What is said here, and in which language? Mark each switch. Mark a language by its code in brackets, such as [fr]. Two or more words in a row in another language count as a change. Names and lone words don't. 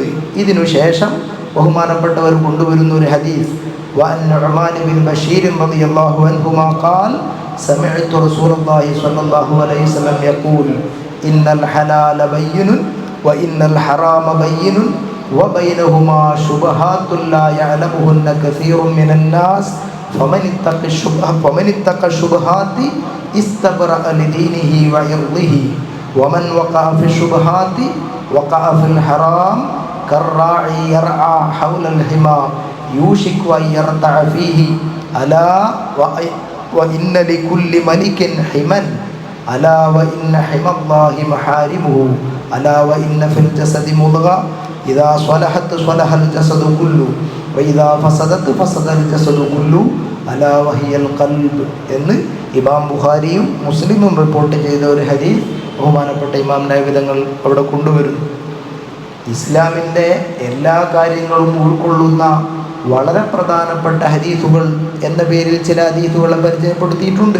[ml] ഇതിനു ശേഷം ബഹുമാനപ്പെട്ടവർ കൊണ്ടുവരുന്ന ഒരു ഹദീസ് [ar] وعن النعمان بن بشير رضي الله عنهما قال سمعت رسول الله صلى الله عليه وسلم يقول إن الحلال بين وإن الحرام بين وبينهما شبهات لا يعلمهن كثير من الناس فمن اتقى الشبهات استبرأ لدينه وعرضه ومن وقع في الشبهات وقع في الحرام كالراعي يرعى حول الحمى يوشك أن يرتع فيه ألا وإن لكل ملك حما ألا وإن حمى الله محارمه ألا وإن في الجسد مضغة إذا صلحت صلح الجسد كله وإذا فسدت فسد الجسد كله ألا وهي القلب [ml] എന്ന് ഇമാം ബുഖാരിയും മുസ്ലിമും റിപ്പോർട്ട് ചെയ്ത ഒരു ഹദീസ് ബഹുമാനപ്പെട്ട ഇമാം നവവി തങ്ങൾ അവിടെ കൊണ്ടുവരുന്നു. ഇസ്ലാമിൻ്റെ എല്ലാ കാര്യങ്ങളും ഉൾക്കൊള്ളുന്ന വളരെ പ്രധാനപ്പെട്ട ഹദീസുകൾ എന്ന പേരിൽ ചില ഹദീസുകളെ പരിചയപ്പെടുത്തിയിട്ടുണ്ട്.